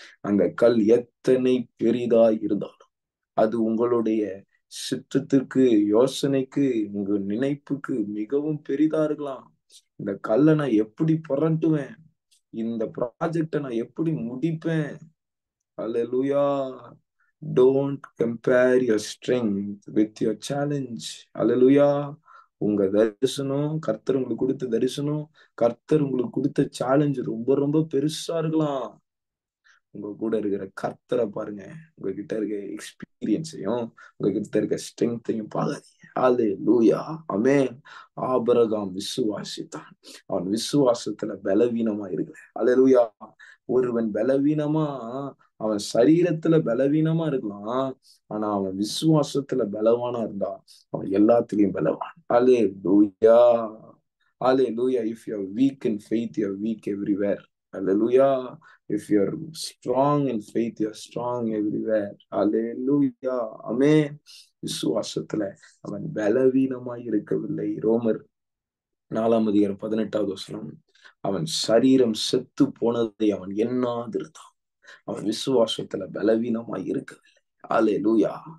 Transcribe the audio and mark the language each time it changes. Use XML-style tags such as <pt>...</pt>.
<ta>அந்த கல் எத்தனை பெரிதாய் இருந்தாலும் அது உங்களுடைய சித்தத்திற்கு, யோசனைக்கு, உங்க நினைப்புக்கு மிகவும் பெரிதா இருக்கலாம். இந்த கல்லை நான் எப்படி புரட்டுவேன், இந்த ப்ராஜெக்டை நான் எப்படி முடிப்பேன்? அல்லேலூயா.</ta> <en>Don't compare your strength with your challenge.</en> <ta>அல்லேலூயா. உங்க தரிசனம், கர்த்தர் உங்களுக்கு கொடுத்த தரிசனம், கர்த்தர் உங்களுக்கு கொடுத்த சேலஞ்ச் ரொம்ப ரொம்ப பெருசா இருக்கலாம். உங்க கூட இருக்கிற கர்த்தரை பாருங்க. உங்ககிட்ட இருக்க எக்ஸ்பீரியன்ஸையும் உங்ககிட்ட இருக்க ஸ்ட்ரெங்கையும் பாக்காதீங்க. அல்லேலூயா. ஆமென். ஆபிரகாம் விசுவாசித்தான். அவன் விசுவாசத்துல பலவீனமா இருக்கிற. அல்லேலூயா. ஒருவன் பலவீனமா, அவன் சரீரத்துல பலவீனமா இருக்கலாம், ஆனா அவன் விசுவாசத்துல பலவானா இருந்தா அவன் எல்லாத்துலயும் பலவான். அல்லேலூயா. Hallelujah.</ta> <en>If you're weak in faith, you're weak everywhere. Hallelujah. If you're strong in faith, you're strong everywhere. Hallelujah. Amen.</en> <ta>விசுவாசத்துல அவன் பலவீனமாய் இருக்கவில்லை. ரோமர் 4ஆம் அதிகாரம் 18வது வசனம். அவன் சரீரம் செத்து போனதை அவன் எண்ணாதிருந்தான். அவன் விசுவாசத்துல பலவீனமாய் இருக்கவில்லை. அல்லேலூயா.</ta>